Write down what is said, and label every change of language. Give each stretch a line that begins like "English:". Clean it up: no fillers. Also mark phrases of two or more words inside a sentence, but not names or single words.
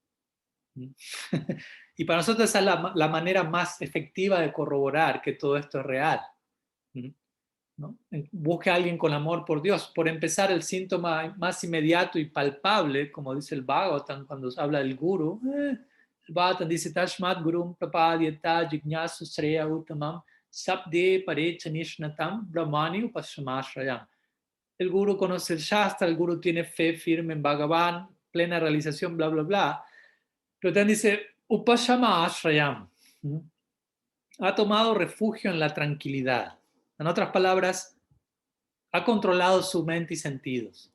Spanish: Y para nosotros esa es la manera más efectiva de corroborar que todo esto es real, ¿no? Busque a alguien con amor por Dios. Por empezar, el síntoma más inmediato y palpable, como dice el Bhagavatam cuando habla del guru, el Bhagavatam dice,
Sanskrit: तस्मात् गुरुम् प्रपद्यत जिज्ञासु श्रेय उत्तमम् शाब्दे परेच निष्णातम् ब्रह्मणि उपस्रमाश्रयम्.
Spanish: El guru conoce el Shastra, el guru tiene fe firme en Bhagavan, plena realización, bla, bla, bla. Pero también dice,
Sanskrit: उपशम आश्रयम्,
Spanish: ha tomado refugio en la tranquilidad. En otras palabras, ha controlado su mente y sentidos.